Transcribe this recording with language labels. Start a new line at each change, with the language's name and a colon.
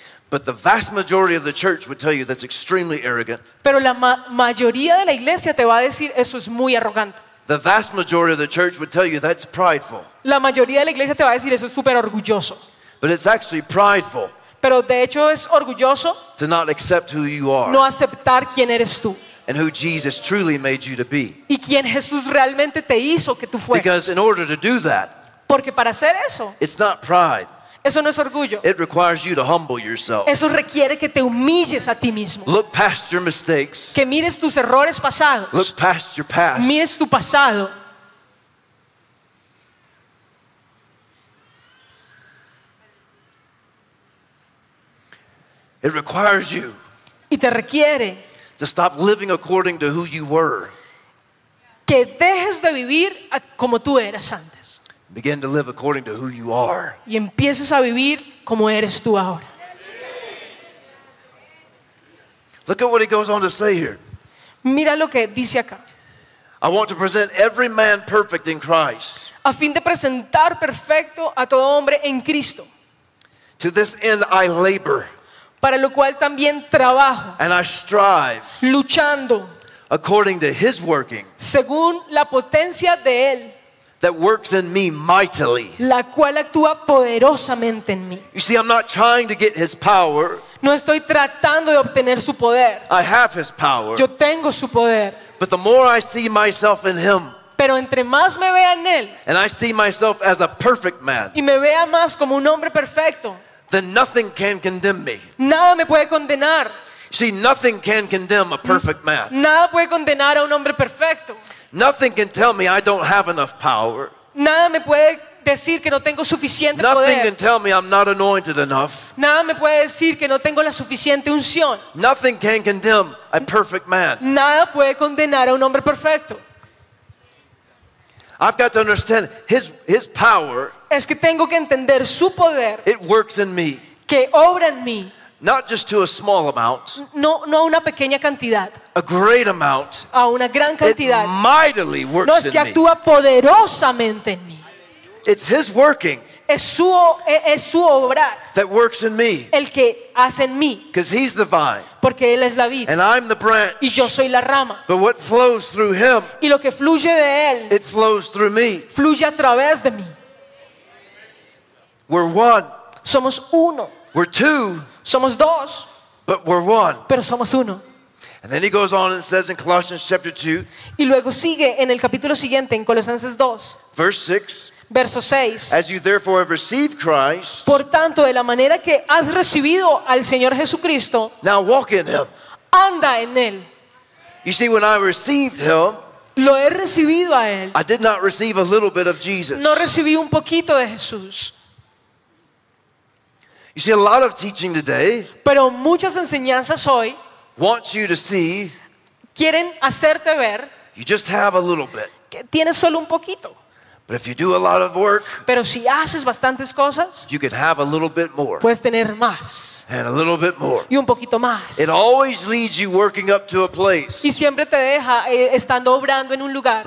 English: But the vast majority of the church would tell you that's extremely arrogant.
Spanish: Pero la mayoría de la iglesia te va a decir eso es muy arrogante.
English: The vast majority of the church would tell you that's prideful.
Spanish: La mayoría de la iglesia te va a decir eso es súper orgulloso.
English: But it's actually prideful.
Spanish: Pero de hecho es orgulloso.
English: To not accept who you are.
Spanish: No aceptar quién eres tú.
English: And who Jesus truly made you to be.
Spanish: Y quién Jesús realmente te hizo que tú fueras.
English: Because in order to do that.
Spanish: Porque para hacer eso,
English: it's not pride.
Spanish: Eso no es orgullo.
English: It requires you to humble yourself.
Spanish: Eso requiere que te humilles a ti mismo.
English: Look past your mistakes.
Spanish: Que mires tus errores pasados.
English: Look past your past.
Spanish: Mires tu pasado.
English: It requires you.
Spanish: Y te requiere.
English: To stop living according to who you were.
Spanish: Que dejes de vivir como tú eras antes.
English: Begin to live according to who you are.
Spanish: Y empieces a vivir como eres tú ahora.
English: Look at what he goes on to say here.
Spanish: Mira lo que dice acá.
English: I want to present every man perfect in Christ.
Spanish: A fin de presentar perfecto a todo hombre en Cristo.
English: To this end I labor.
Spanish: Para lo cual también trabajo.
English: And I strive.
Spanish: Luchando.
English: According to his working.
Spanish: Según la potencia de él.
English: That works in me mightily.
Spanish: La cual actúa poderosamente en mí.
English: You see, I'm not trying to get his power.
Spanish: No estoy tratando de obtener su poder.
English: I have his power.
Spanish: Yo tengo su poder.
English: But the more I see myself in him.
Spanish: Pero entre más me vea en él.
English: And I see myself as a perfect man.
Spanish: Y me vea más como un hombre perfecto.
English: Then nothing can condemn me.
Spanish: Nada me puede condenar.
English: See, nothing can condemn a perfect man.
Spanish: Nada puede condenar a un hombre perfecto.
English: Nothing can tell me I don't have enough power.
Spanish: Nada me puede decir que no tengo suficiente
English: Nothing
Spanish: poder.
English: Can tell me I'm not anointed enough.
Spanish: Nada me puede decir que no tengo la suficiente unción.
English: Nothing can condemn a perfect man.
Spanish: Nada puede condenar a un hombre perfecto.
English: I've got to understand his power.
Spanish: Es que tengo que entender su poder.
English: It works in me.
Spanish: Que obra en mí.
English: Not just to a small amount.
Spanish: No una pequeña cantidad.
English: A great amount.
Spanish: A una gran cantidad.
English: It mightily works in me.
Spanish: No, es que actúa poderosamente en mí.
English: It's his working.
Spanish: Es su obrar.
English: That works in me.
Spanish: El que hace en mí.
English: Because he's the vine.
Spanish: Porque él es la vid.
English: And I'm the branch.
Spanish: Y yo soy la rama.
English: But what flows through him.
Spanish: Y lo que fluye de él.
English: It flows through me.
Spanish: Fluye a través de mí.
English: We're one.
Spanish: Somos uno.
English: We're two.
Spanish: Somos dos,
English: but we're one.
Spanish: Pero somos uno.
English: And then he goes on and says in Colossians chapter 2.
Spanish: Y luego sigue en el capítulo siguiente en Colosenses 2.
English: Verse 6.
Spanish: Verso 6.
English: As you therefore have received Christ.
Spanish: Por tanto, de la manera que has recibido al Señor Jesucristo.
English: Now walk in him.
Spanish: Anda en él.
English: You see, when I received him.
Spanish: Lo he recibido a él.
English: I did not receive a little bit of Jesus.
Spanish: No recibí un poquito de Jesús.
English: You see, a lot of teaching today
Spanish: Pero muchas enseñanzas hoy
English: wants you to see
Spanish: quieren hacerte ver
English: you just have a little bit.
Spanish: Que tienes solo un poquito.
English: But if you do a lot of work,
Spanish: Pero si haces bastantes cosas,
English: you can have a little bit more.
Spanish: Puedes tener más.
English: And a little bit more.
Spanish: Y un poquito más.
English: It always leads you working up to a place
Spanish: y siempre te deja estando obrando en un lugar